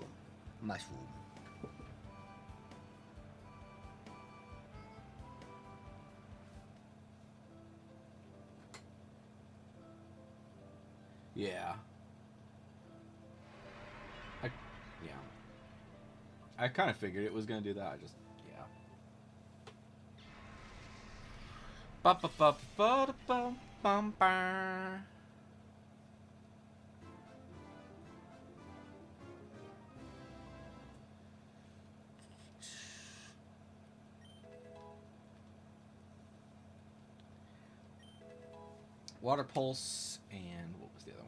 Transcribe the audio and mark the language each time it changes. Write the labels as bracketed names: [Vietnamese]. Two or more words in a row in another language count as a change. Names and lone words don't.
[English] Mushroom. Yeah. Yeah. I kind of figured it was gonna do that. I just, yeah. Ba ba ba ba ba ba bum ba. Water Pulse, and what was the other one?